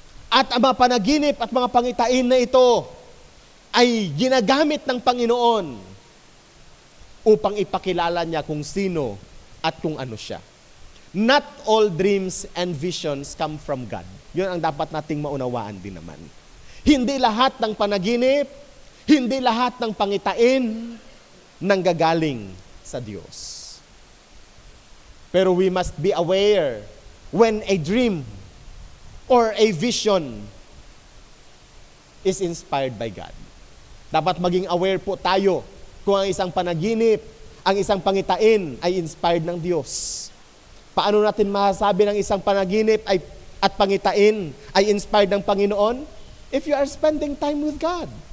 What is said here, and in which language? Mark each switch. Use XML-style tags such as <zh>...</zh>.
<tl>At ang mga panaginip at mga pangitain na ito ay ginagamit ng Panginoon upang ipakilala niya kung sino at kung ano siya.</tl> <en>Not all dreams and visions come from God.</en> <tl>Yun ang dapat nating maunawaan din naman. Hindi lahat ng panaginip, hindi lahat ng pangitain nanggagaling sa Diyos.</tl> <en>Pero we must be aware when a dream or a vision is inspired by God.</en> <tl>Dapat maging aware po tayo kung ang isang panaginip, ang isang pangitain ay inspired ng Diyos. Paano natin masasabi ng isang panaginip at pangitain ay inspired ng Panginoon?</tl> <en>If you are spending time with God.</en>